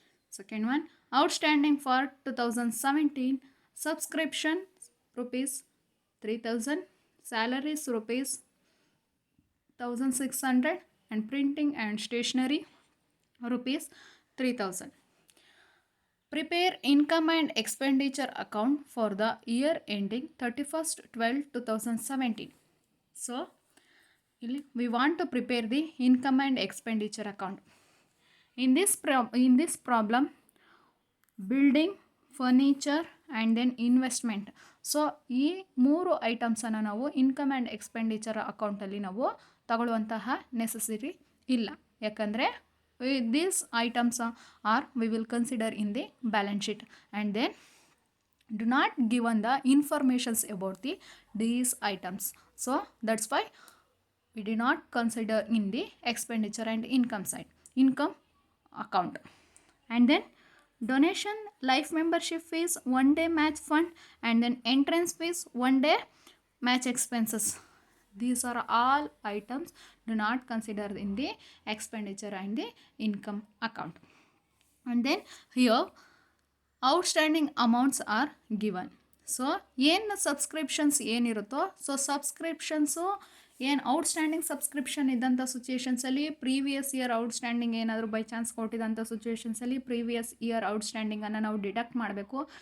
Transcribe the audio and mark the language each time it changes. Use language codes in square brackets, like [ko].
[en] Second one, outstanding for 2017, subscription rupees 3,000, salaries rupees 1,600, and printing and stationery rupees 3,000. Prepare income and expenditure account for the year ending 31st 12 2017. So we want to prepare the income and expenditure account. In this problem, building, furniture and then investment. [kn] So ಈ ಮೂರು ಐಟಮ್ಸನ್ನು ನಾವು income and expenditure ಅಕೌಂಟಲ್ಲಿ ನಾವು ತಗೊಳ್ಳುವಂತಹ necessity ಇಲ್ಲ. ಯಾಕಂದರೆ [en] These items are we will consider in the balance sheet and then do not given the informations about these items. So that's why we did not consider in the expenditure and income side, income account. And then donation, life membership fees, one day match fund, and then entrance fees, one day match expenses. These are all items do not consider in the expenditure and the income account. And then here outstanding amounts are given. [kn] So ಏನು subscriptions ಏನಿರುತ್ತೋ, so ಸಬ್ಸ್ಕ್ರಿಪ್ಷನ್ಸು ಏನು outstanding subscription ಇದ್ದಂಥ ಸಿಚುಯೇಷನ್ಸಲ್ಲಿ previous year outstanding ಏನಾದರೂ by chance ಕೊಟ್ಟಿದ್ದಂಥ ಸಿಚುಯೇಷನ್ಸಲ್ಲಿ previous year ಔಟ್ಸ್ಟ್ಯಾಂಡಿಂಗನ್ನು ನಾವು deduct ಮಾಡಬೇಕು.